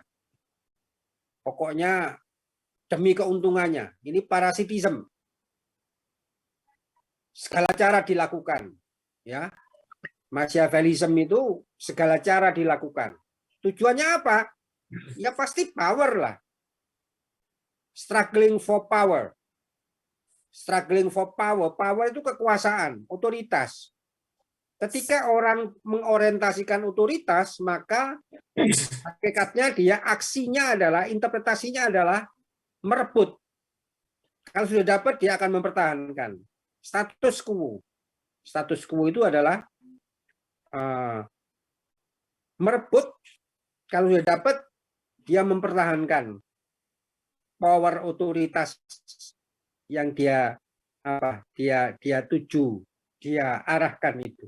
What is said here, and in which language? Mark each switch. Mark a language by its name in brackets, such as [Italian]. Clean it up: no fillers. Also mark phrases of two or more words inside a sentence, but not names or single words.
[Indonesian] Pokoknya demi keuntungannya. Ini parasitisme. Segala cara dilakukan, ya. Machiavellism itu segala cara dilakukan. Tujuannya apa? Ya pasti power lah. [English] Struggling for power. Struggling for power. Power [Indonesian] itu kekuasaan, otoritas. Ketika orang mengorientasikan otoritas, maka hakikatnya dia aksinya adalah, interpretasinya adalah merebut. Kalau sudah dapat, dia akan mempertahankan. [Latin] Status quo. Status quo [Indonesian] itu adalah merebut. Kalau sudah dapat, dia mempertahankan power otoritas yang dia tuju, dia arahkan itu.